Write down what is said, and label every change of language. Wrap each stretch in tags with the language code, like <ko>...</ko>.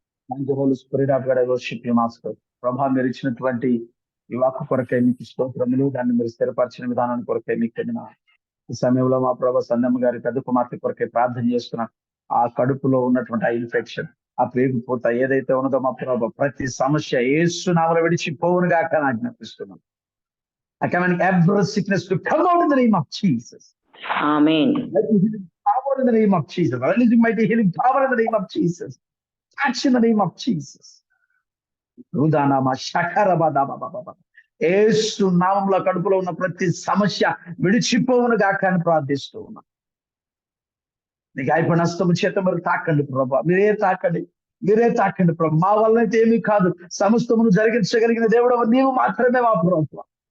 <te>మంచి</te> <en>Holy spirit of God I worship you master.</en> <te>ప్రభా మీరు ఇచ్చినటువంటి ఈ వాక్కు కొరకై మీకు స్తోత్రములు, దాన్ని మీరు స్థిరపరిచిన విధానాన్ని కొరకై మీకు చెందిన ఈ సమయంలో మా ప్రభా సందమ్మ గారి పెద్ద కుమార్తె కొరకై ప్రార్థన చేస్తున్నా. ఆ కడుపులో ఉన్నటువంటి ఆ ఇన్ఫెక్షన్, ఆ పేగుపోత ఏదైతే ఉన్నదో మా ప్రభా ప్రతి సమస్య యేసు నామములో విడిచిపోవును గాక అని ఆజ్ఞాపిస్తున్నాను.</te> <en>I command every sickness to come out in the name of Jesus.</en> <te>Amen.</te> <en>Let me healing power in the name of Jesus. Releasing mighty healing power in the name of Jesus. Touch in the name of Jesus. రుదానామా షకరబదబబబబ.</en> <te>యేసు నామములో కడుపులో ఉన్న ప్రతి సమస్య విడిచిపోవును గాక అని ప్రార్థిస్తూ ఉన్నా. నీ గాయపడిన హస్తము చేత మీరు తాకండి ప్రభా, మీరే తాకండి ప్రభా. మా వల్ల అయితే ఏమీ కాదు, సమస్తమును జరిగించగలిగిన దేవుడు నీవు మాత్రమే మా ప్రభా.</te>